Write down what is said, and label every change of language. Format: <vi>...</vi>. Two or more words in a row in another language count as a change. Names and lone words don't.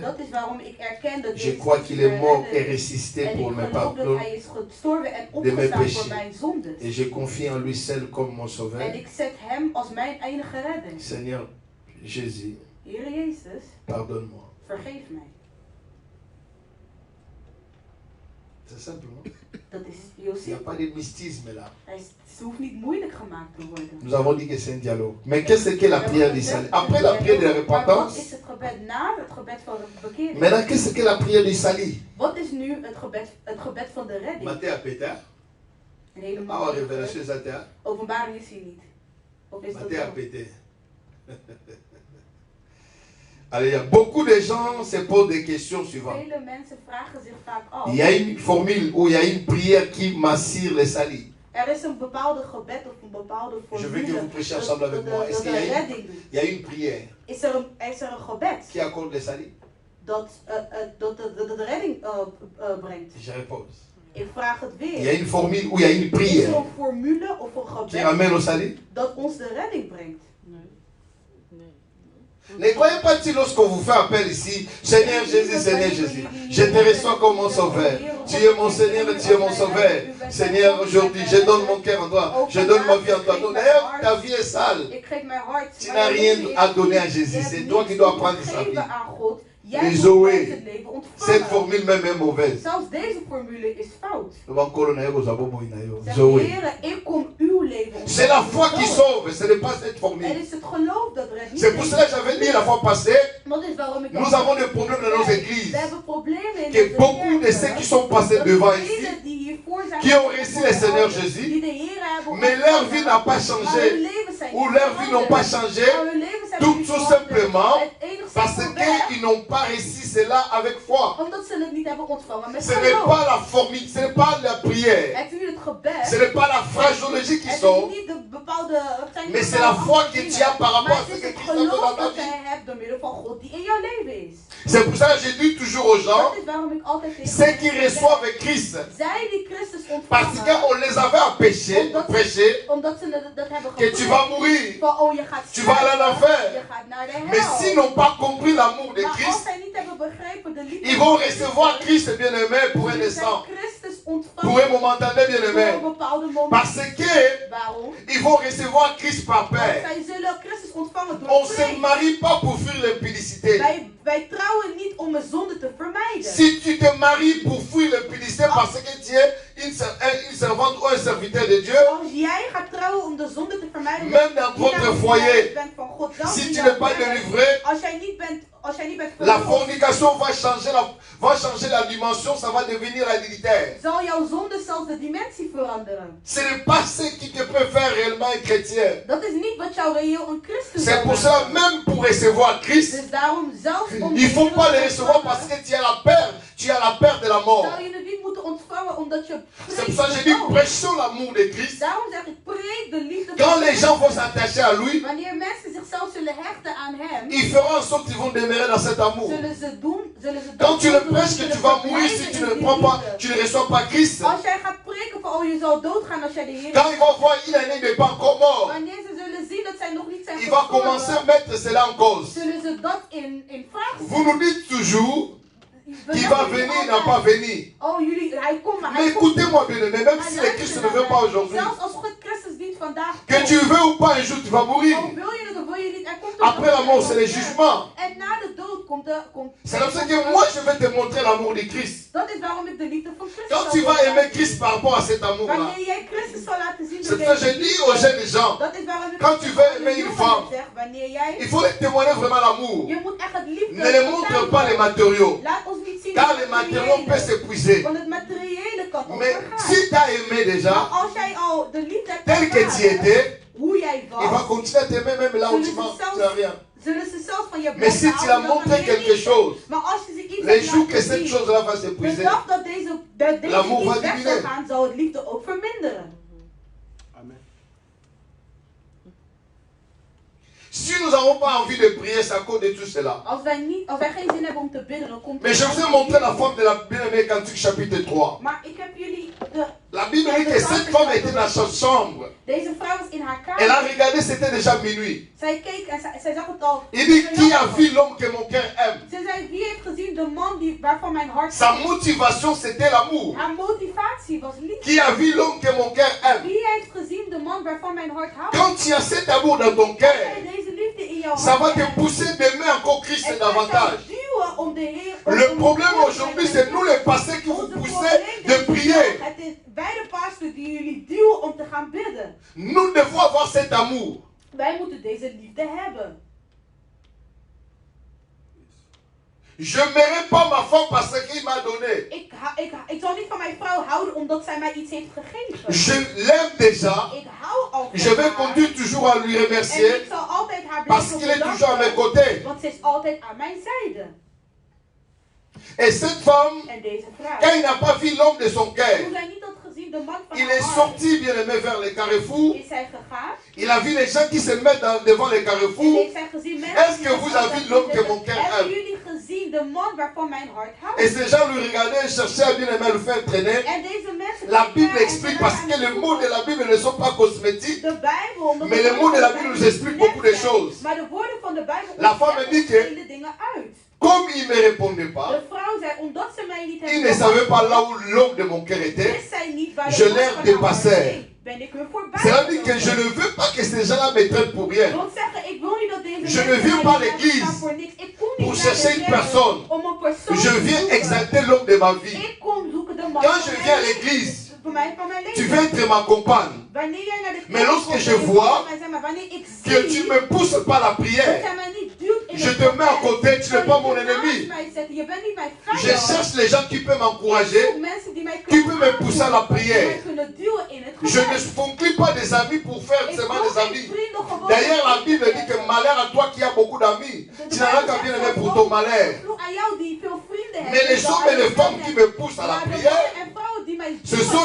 <nl>Dat is waarom ik erken dat</nl> <fr>Je</fr> <nl>Jezus</nl> <fr>crois qu'il est mort et</fr> <nl>redder.</nl> <fr>ressuscité</fr> <nl>En</nl> <fr>pour</fr> <nl>ik</nl> <fr>me</fr> <nl>geloof dat</nl> <fr>pardonner.</fr> <nl>hij is gestorven en</nl> <fr>de mes</fr> <nl>opgestaan</nl> <fr>péchés.</fr> <nl>voor mijn zondes.</nl> <fr>Et je confie en lui seul comme mon</fr> <nl>En</nl> <fr>sauveur.</fr> <nl>ik zet hem als mijn enige redder.</nl> <fr>Seigneur Jésus,</fr> <nl>Heer Jezus,</nl> <fr>pardonne-moi.</fr> <nl>vergeef mij.</nl> <fr>C'est simplement.</fr> <nl>Dat is heel</nl> <fr>Il n'y a</fr> <nl>simpel.</nl> <fr>pas de mystisme là.</fr> <nl>Ze hoeft niet moeilijk gemaakt te worden.</nl> <fr>Nous avons dit que c'est un dialogue. Mais qu'est-ce que la prière du salut? Après la prière de la</fr> <nl>Maar wat</nl> <fr>repentance,</fr> <nl>is het gebed na het gebed van de bekering?</nl> <fr>maintenant qu'est-ce que la prière du salut?</fr> <nl>Wat is nu het gebed van de redding?</nl> <fr>Matthieu à Péter.</fr> <nl>Een hele Ah, makkelijke</nl> <fr>révélation Zatea.</fr> <nl>openbaring is hier niet. Of is dat</nl> <fr>Matthieu à</fr> <nl>wel?</nl> <fr>Péter. Alors, il y a beaucoup de gens se posent des questions suivantes.</fr> <nl>Vele mensen vragen zich vaak af.</nl> <fr>Il y a une formule ou il y a une prière qui m'assure le salut.</fr> <nl>Er is een bepaalde gebed of een bepaalde</nl> <fr>Je veux que</fr> <nl>formule</nl> <fr>vous prêchiez ensemble avec moi. Est-ce</fr> <nl>dat</nl> <fr>qu'il y a</fr> <nl>een</nl> <fr>une,</fr> <nl>redding doet.</nl> <fr>il y a une prière</fr> <nl>Is er een gebed</nl> <fr>qui accorde le salut?</fr> <nl>dat de redding brengt?</nl> <fr>Je réponds.</fr> <nl>Ik vraag het</nl> <fr>Il y a</fr> <nl>weer.</nl> <fr>une formule ou il y a une</fr> <nl>Is er</nl> <fr>prière</fr> <nl>een formule of een</nl> <fr>qui</fr> <nl>gebed</nl> <fr>amène au salut?</fr> <nl>dat ons de redding brengt? Nee. Nee.</nl> <fr>Ne croyez pas si lorsqu'on vous fait appel ici, Seigneur Jésus, Seigneur Jésus, je te reçois comme mon sauveur. Tu es mon Seigneur et tu es mon sauveur. Seigneur, aujourd'hui, je donne mon cœur en toi. Je donne ma vie en toi. Donc, d'ailleurs, ta vie est sale.</fr> <nl>Ik geef mijn hart.</nl> <fr>Tu n'as rien à donner à Jésus. C'est toi qui dois prendre sa vie.</fr> <nl>Jij</nl> <fr>Mais</fr> <nl>moet</nl> <fr>Zoé,</fr> <nl>het leven</nl> <fr>cette</fr> <nl>ontvangen.</nl> <fr>formule même est mauvaise.</fr> <nl>Zelfs deze formule is fout. Zeg, Zoé. Heere, ik kom uw leven</nl> <fr>C'est la foi qui</fr> <nl>ontvangen.</nl> <fr>sauve, ce n'est pas cette</fr> <nl>Het</nl> <fr>formule.</fr> <nl>is het geloof dat redt.</nl> <fr>C'est pour cela que j'avais dit la fois passée,</fr> <nl>Dat is waarom ik</nl> <fr>nous avons des problèmes dans nos églises.</fr> <nl>We hebben problemen in</nl> <fr>Que</fr> <nl>onze</nl> <fr>beaucoup de</fr> <nl>kerken.</nl> <fr>ceux qui sont passés</fr> <nl>Dat</nl> <fr>devant</fr> <nl>degenen</nl> <fr>ici,</fr> <nl>die hiervoor zijn</nl> <fr>qui ont</fr> <nl>gekomen,</nl> <fr>reçu le Seigneur</fr> <nl>die</nl> <fr>Jésus,</fr> <nl>de Heer hebben</nl> <fr>mais leur</fr> <nl>ontvangen,</nl> <fr>vie n'a pas</fr> <nl>maar</nl> <fr>changé,</fr> <nl>hun leven zijn</nl> <fr>ou</fr> <nl>niet</nl> <fr>leur vie n'ont pas</fr> <nl>veranderd.</nl> <fr>changé,</fr> <nl>Maar hun leven zijn</nl> <fr>tout</fr> <nl>niet veranderd.</nl> <fr>simplement</fr> <nl>Het enige</nl> <fr>parce</fr> <nl>simpelweg</nl> <fr>qu'ils n'ont pas reçu cela avec foi.</fr> <nl>omdat ze het niet hebben ontvangen met</nl> <fr>Ce n'est</fr> <nl>geloof.</nl> <fr>pas la formule, ce n'est pas la prière,</fr> <nl>Het is niet het gebed.</nl> <fr>ce n'est pas la phraseologie qui</fr> <nl>Het is</nl> <fr>sort,</fr> <nl>niet de bepaalde. Het zijn niet</nl> <fr>mais c'est la</fr> <nl>bepaalde</nl> <fr>foi</fr> <nl>andere</nl> <fr>que</fr> <nl>dingen.</nl> <fr>tu as par rapport</fr> <nl>Maar</nl> <fr>à ce</fr> <nl>het</nl> <fr>que</fr> <nl>is het</nl> <fr>Christ a fait</fr> <nl>geloof</nl> <fr>dans ta</fr> <nl>dat</nl> <fr>vie.</fr> <nl>jij hebt door middel van God die in jouw leven is.</nl> <fr>C'est pour ça que je dis toujours aux gens,</fr> <nl>Dat is waarom ik altijd tegen</nl> <fr>ceux qui</fr> <nl>mensen</nl> <fr>reçoivent</fr> <nl>zeg,</nl> <fr>Christ,</fr> <nl>zij die Christus</nl> <fr>parce</fr> <nl>ontvangen,</nl> <fr>qu'on les avait empêchés, prêchés,</fr> <nl>omdat ze dat hebben</nl> <fr>que tu vas mourir,</fr> <nl>van oh je gaat</nl> <fr>tu vas aller en</fr> <nl>sterven,</nl> <fr>enfer.</fr> <nl>je gaat naar de hel.</nl> <fr>Mais s'ils n'ont pas compris l'amour de</fr> <nl>Maar als</nl> <fr>Christ,</fr> <nl>zij niet hebben begrepen de liefde</nl> <fr>ils vont</fr> <nl>van Christus,</nl> <fr>recevoir Christ bien-aimé pour un</fr> <nl>zullen zij</nl> <fr>instant,</fr> <nl>Christus</nl> <fr>pour</fr> <nl>ontvangen</nl> <fr>un momentané</fr> <nl>voor een</nl> <fr>bien-aimé.</fr> <nl>bepaalde moment.</nl> <fr>Parce que</fr> <nl>Waarom?</nl> <fr>ils vont recevoir Christ par</fr> <nl>Want</nl> <fr>paix.</fr> <nl>zij zullen Christus ontvangen door</nl> <fr>On ne se</fr> <nl>vrede.</nl> <fr>marie pas pour fuir l'impudicité.</fr> <nl>Wij trouwen niet om een zonde te vermijden.</nl> <fr>Si tu te maries pour fuir l'impudicité parce que tu es une servante ou un serviteur de Dieu,</fr> <nl>Als jij gaat trouwen om de zonde te vermijden,</nl> <fr>même dans votre foyer,</fr> <nl>bent van God, zelfs</nl> <fr>si</fr> <nl>in</nl> <fr>tu</fr> <nl>jouw</nl> <fr>n'es pas</fr> <nl>werk,</nl> <fr>délivré,</fr> <nl>als jij niet bent</nl> <fr>la</fr> <nl>verlost,</nl> <fr>fornication va changer la dimension, ça va devenir l'adultère.</fr> <nl>zal jouw zonde zelfs de dimensie veranderen.</nl> <fr>Ce n'est pas ce qui te peut faire réellement un chrétien.</fr> <nl>Dat is niet wat jou reëel een christen</nl> <fr>C'est</fr> <nl>zal</nl> <fr>pour cela,</fr> <nl>maken.</nl> <fr>même pour recevoir Christ,</fr> <nl>Dus daarom zelfs om</nl> <fr>il ne faut</fr> <nl>de</nl> <fr>pas le</fr> <nl>Heer te</nl> <fr>recevoir parce</fr> <nl>ontvangen,</nl> <fr>que tu as la peur. Tu as la peur de la mort.</fr> <nl>zou je het niet moeten ontvangen omdat je</nl> <fr>C'est</fr> <nl>vreest</nl> <fr>pour ça que je</fr> <nl>de</nl> <fr>dis,</fr> <nl>dood.</nl> <fr>prêchons l'amour de Christ.</fr> <nl>Daarom zeg ik, preek de liefde</nl> <fr>Quand</fr> <nl>van</nl> <fr>les</fr> <nl>Christus.</nl> <fr>gens vont s'attacher à lui,</fr> <nl>Wanneer mensen zichzelf zullen hechten aan hem,</nl> <fr>ils feront en sorte qu'ils vont demeurer dans cet amour.</fr> <nl>zullen ze doen.</nl> <fr>Quand tu le prêches que tu vas mourir si tu ne prends pas, tu ne reçois pas Christ.</fr> <nl>Als jij gaat preken van oh je zal doodgaan als jij de Heer.</nl> <fr>Quand ils vont voir il en est pas encore mort,</fr> <nl>Wanneer ze zullen zien dat zij nog niet zijn</nl> <fr>il va commencer à mettre cela en cause.</fr> <nl>zullen ze dat in vraag</nl> <fr>Vous nous dites toujours qu'il va venir, il n'a pas venir.</fr> <nl>Oh jullie, hij komt maar</nl> <fr>Mais</fr> <nl>hij komt.</nl> <fr>écoutez-moi bien aimé, même si le Christ ne veut pas aujourd'hui,</fr> <nl>Zelfs als God Christus niet vandaag</nl> <fr>que</fr> <nl>komt.</nl> <fr>tu veux ou pas, un jour tu vas mourir.</fr> <nl>Oh wil je het of wil je niet, er komt</nl> <fr>Après la mort, c'est le jugement.</fr> <nl>En na de dood</nl> <fr>C'est comme ça que moi je vais te montrer l'amour de Christ.</fr> <nl>Dat is waarom ik de liefde van Christus</nl> <fr>Quand</fr> <nl>zal</nl> <fr>tu vas</fr> <nl>laten</nl> <fr>aimer</fr> <nl>zien.</nl> <fr>Christ par rapport à cet amour-là,</fr> <nl>Wanneer jij Christus zal laten zien</nl> <fr>c'est</fr> <nl>door</nl> <fr>pour ça que je dis aux jeunes gens,</fr> <nl>dat is waarom ik</nl> <fr>quand tu veux aimer une femme,</fr> <nl>zeg, wanneer jij,</nl> <fr>il faut témoigner vraiment l'amour.</fr> <nl>je moet echt het liefde</nl> <fr>Ne les montre pas les matériaux,</fr> <nl>Laat ons niet zien</nl> <fr>car</fr> <nl>het</nl> <fr>les matériaux peuvent</fr> <nl>materiële.</nl> <fr>s'épuiser.</fr> <nl>Want het materiële kan</nl> <fr>Mais</fr> <nl>overgaan.</nl> <fr>si tu as aimé déjà,</fr> <nl>Maar als jij al de liefde hebt</nl> <fr>tel que tu</fr> <nl>ervaren,</nl> <fr>étais,</fr> <nl>hoe jij</nl> <fr>il va</fr> <nl>was,</nl> <fr>continuer à t'aimer même là où tu n'as rien.</fr> <nl>zullen ze zelfs van je</nl> <fr>Mais si</fr> <nl>blijven</nl> <fr>tu as</fr> <nl>houden dan</nl> <fr>montré</fr> <nl>wanneer je</nl> <fr>quelque</fr> <nl>niet.</nl> <fr>chose,</fr> <nl>Maar als je ze iets</nl> <fr>les</fr> <nl>hebt</nl> <fr>jours que</fr> <nl>laten</nl> <fr>cette</fr> <nl>zien,</nl> <fr>chose-là va</fr> <nl>de</nl> <fr>s'épuiser,</fr> <nl>dag dat deze</nl> <fr>L'amour</fr> <nl>iets</nl> <fr>va</fr> <nl>weg</nl> <fr>diminuer.</fr> <nl>zal gaan, zal het liefde ook verminderen.</nl> <fr>Amen. si nous n'avons pas envie de prier, c'est à cause de tout cela.</fr> <nl>Als wij geen zin hebben om te bidden, dan komt</nl> <fr>Mais je vous ai montré la forme de la bien-aimée Cantique chapitre 3.</fr> <nl>Maar ik heb jullie de...</nl> <fr>La Bible dit que cette femme était dans sa chambre.</fr> <nl>Deze vrouw was in haar</nl> <fr>Elle a</fr> <nl>kamer.</nl> <fr>regardé, c'était déjà minuit.</fr> <nl>Zij keek en zij zag het al.</nl> <fr>Il dit, qui a vu l'homme que mon cœur aime?</fr> <nl>Ze zei, wie heeft gezien de man waarvan mijn hart...</nl> <fr>Sa motivation, c'était l'amour.</fr> <nl>Haar motivatie was liefde.</nl> <fr>Qui a vu l'homme que mon cœur aime?</fr> <nl>Wie heeft gezien de man waarvan mijn hart houdt?</nl> <fr>Quand tu as cet amour dans ton</fr> <nl>Als</nl> <fr>cœur,</fr> <nl>jij deze liefde in jouw</nl> <fr>ça</fr> <nl>hart</nl> <fr>va te</fr> <nl>hebt,</nl> <fr>pousser d'aimer encore Christ</fr> <nl>het gaat</nl> <fr>davantage.</fr> <nl>jou duwen om de Heer...</nl> <fr>Le problème aujourd'hui, c'est nous les pasteurs qui vous poussez de prier.</fr> <nl>Het is wij de pastor die jullie duwen om te gaan bidden.</nl> <fr>Nous devons avoir cet amour.</fr> <nl>Wij moeten deze liefde hebben.</nl> <fr>Je n'aimerais pas ma femme parce qu'il m'a donné.</fr> <nl>Ik zal niet van mijn vrouw houden omdat zij mij iets heeft gegeven.</nl> <fr>Je l'aime déjà.</fr> <nl>Ik hou al van</nl> <fr>Je vais</fr> <nl>haar.</nl> <fr>continuer toujours à lui</fr> <nl>En</nl> <fr>remercier</fr> <nl>ik zal altijd haar</nl> <fr>parce</fr> <nl>blijven</nl> <fr>qu'il est toujours à mes</fr> <nl>bedanken,</nl> <fr>côtés.</fr> <nl>want ze is altijd aan mijn zijde.</nl> <fr>Et cette femme,</fr> <nl>En deze</nl> <fr>quand</fr> <nl>vrouw,</nl> <fr>il n'a pas vu l'homme de son cœur,</fr> <nl>toen zij niet had gezien de man van</nl> <fr>il</fr> <nl>haar</nl> <fr>est</fr> <nl>hart,</nl> <fr>sorti bien aimé vers les carrefours.</fr> <nl>is zij gegaan.</nl> <fr>Il a vu les gens qui se mettent devant les</fr> <nl>En</nl> <fr>carrefours.</fr> <nl>heeft zij gezien mensen</nl> <fr>Est-ce</fr> <nl>die</nl> <fr>que</fr> <nl>zich</nl> <fr>vous</fr> <nl>altijd</nl> <fr>avez vu l'homme que</fr> <nl>zitten.</nl> <fr>mon cœur</fr> <nl>Hebben</nl> <fr>aime?</fr> <nl>jullie gezien de man waarvan mijn hart houdt?</nl> <fr>Et ces gens lui regardaient et cherchaient à bien aimer le faire traîner.</fr> <nl>En deze mensen</nl> <fr>La</fr> <nl>keken</nl> <fr>Bible</fr> <nl>en</nl> <fr>explique</fr> <nl>ze</nl> <fr>parce</fr> <nl>waren</nl> <fr>que</fr> <nl>aan</nl> <fr>les</fr> <nl>het</nl> <fr>mots de</fr> <nl>zoeken.</nl> <fr>la Bible ne sont pas cosmétiques.</fr> <nl>De Bijbel, omdat</nl> <fr>Mais</fr> <nl>de</nl> <fr>les mots de la</fr> <nl>woorden</nl> <fr>Bible</fr> <nl>van</nl> <fr>nous expliquent beaucoup de</fr> <nl>net zijn.</nl> <fr>choses.</fr> <nl>Maar de woorden van de Bijbel</nl> <fr>La femme</fr> <nl>leggen</nl> <fr>dit que-</fr> <nl>vele dingen uit.</nl> <fr>Comme il ne me répondait pas,</fr> <nl>De vrouw zei, omdat ze mij niet</nl> <fr>il</fr> <nl>hebben</nl> <fr>ne savait pas là où l'homme de mon cœur était.</fr> <nl>wist zij niet waar</nl> <fr>Je</fr> <nl>de man</nl> <fr>l'ai</fr> <nl>van haar</nl> <fr>dépassé.</fr> <nl>hart ging. Ben ik hun voorbij</nl> <fr>Cela dit que je</fr> <nl>gelopen.</nl> <fr>ne veux pas que ces gens-là me traitent pour rien.</fr> <nl>Ik wil zeggen, ik wil niet dat deze</nl> <fr>Je ne</fr> <nl>mensen</nl> <fr>viens</fr> <nl>mij</nl> <fr>pas à</fr> <nl>niet</nl> <fr>l'église</fr> <nl>staan voor niks. Ik kom niet</nl> <fr>pour</fr> <nl>naar</nl> <fr>chercher</fr> <nl>de</nl> <fr>une</fr> <nl>kerk</nl> <fr>personne.</fr> <nl>om een persoon</nl> <fr>Je</fr> <nl>te</nl> <fr>viens</fr> <nl>zoeken.</nl> <fr>exalter l'homme de ma vie.</fr> <nl>Ik kom zoeken de man</nl> <fr>Quand</fr> <nl>van</nl> <fr>je</fr> <nl>mijn</nl> <fr>viens à</fr> <nl>leven.</nl> <fr>l'église,</fr> <nl>Voor mij van mijn</nl> <fr>tu</fr> <nl>leven.</nl> <fr>veux être ma compagne.</fr> <nl>Wanneer jij naar de</nl> <fr>Mais</fr> <nl>kerk</nl> <fr>lorsque</fr> <nl>komt,</nl> <fr>je</fr> <nl>dan moet</nl> <fr>vois</fr> <nl>je mij zeggen, maar wanneer ik</nl> <fr>Que tu</fr> <nl>zie</nl> <fr>ne me pousses pas la</fr> <nl>dat</nl> <fr>prière.</fr> <nl>jij mij niet duwt in</nl> <fr>Je</fr> <nl>het</nl> <fr>te mets à</fr> <nl>gebed,</nl> <fr>côté, tu n'es</fr> <nl>kan</nl> <fr>pas</fr> <nl>je</nl> <fr>mon</fr> <nl>naast</nl> <fr>ennemi.</fr> <nl>mij zetten. Je bent niet mijn</nl> <fr>Je</fr> <nl>vijand.</nl> <fr>cherche les gens qui peuvent</fr> <nl>Ik</nl> <fr>m'encourager,</fr> <nl>zoek mensen die mij</nl> <fr>qui</fr> <nl>kunnen</nl> <fr>peuvent me pousser à la</fr> <nl>aanvoeren, die</nl> <fr>prière.</fr> <nl>mij kunnen duwen in het</nl> <fr>Je</fr> <nl>gebed.</nl> <fr>ne conclue pas des amis pour faire</fr> <nl>Ik</nl> <fr>seulement</fr> <nl>wil</nl> <fr>des</fr> <nl>geen</nl> <fr>amis.</fr> <nl>vrienden gewoon</nl> <fr>D'ailleurs, la</fr> <nl>om</nl> <fr>Bible</fr> <nl>te</nl> <fr>dit que</fr> <nl>hebben.</nl> <fr>malheur à toi qui as beaucoup d'amis. Tu n'en as qu'à bien aimer pour ton malheur.</fr> <nl>Aan jou die veel vrienden</nl> <fr>Mais</fr> <nl>hebben,</nl> <fr>les</fr> <nl>dan</nl> <fr>hommes et</fr> <nl>aan</nl> <fr>les</fr> <nl>je</nl> <fr>femmes qui</fr> <nl>vrienden.</nl> <fr>me poussent à la</fr> <nl>Maar de</nl> <fr>prière,</fr> <nl>mannen en vrouwen die mij</nl> <fr>ce</fr> <nl>duwen</nl>